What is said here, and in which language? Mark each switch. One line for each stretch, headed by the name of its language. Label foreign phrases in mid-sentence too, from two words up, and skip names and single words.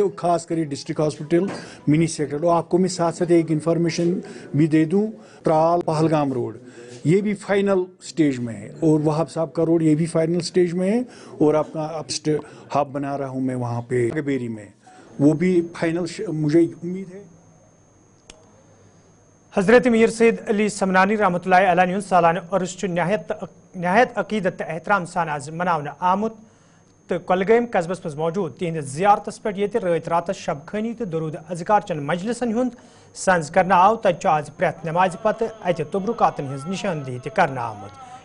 Urdu: اور خاص کر
English: district hospital mini sector.
Urdu: اور آپ کو میں ساتھ ساتھ ایک انفارمیشن بھی دے دوں، ترال پہلگام روڈ یہ بھی
English: final stage
Urdu: میں ہے، اور وہاب صاحب کا روڈ یہ بھی
English: final stage
Urdu: میں ہے. اور اپنا ہب بنا رہا ہوں میں وہاں پہ گبیری میں، وہ بھی فائنل مجھے امید ہے.
Kashmiri: حضرت میر سید علی سمنانی رحمۃ اللہ علیہ سالانہ عرس نہایت عقیدت احترام سان آز مناونہ آمت. تو کولگام قصبس مز موجود تہند زیارتس پہ یہ رات راتس شب خانی تو درود اذکار چن مجلسن ہند سنز کرنا آو. تتہ آز پریت نماز پتہ اتہ تبرکاتن ہز نشاندہی تہ کرنا آمت.